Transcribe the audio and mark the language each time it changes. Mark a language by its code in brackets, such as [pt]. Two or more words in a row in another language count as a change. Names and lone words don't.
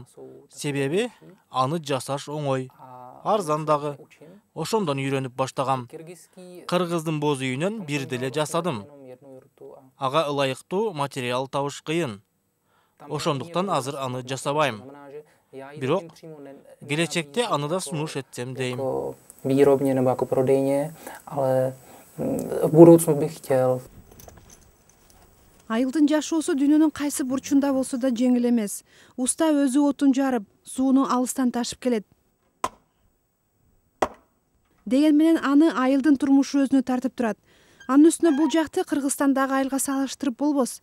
[ky] Себеби аны жасаш оңой, арзан дагы. Ошондон үйрөнүп баштагам. Кыргыздын боз үйүнөн бир деле жасадым. Ага ылайыктуу материал табыш кыйын. Ошондуктан азыр аны жасабайм. Бирок келечекте аны да сунуш этсем дейм. [cs] Výrobně nebo jako prodejně, ale v budoucnu bych chtěl. [ky] Айылдын жашоосу дүйнөнүн кайсы бурчунда болсо да жеңил эмес. Уста өзү отун жарып, сууну алыстан ташып келет. Деген менен аны айылдын турмушу өзүнө тартып турат. Анын үстүнө бул жакты Кыргызстандагы айылга салыштырып болбос.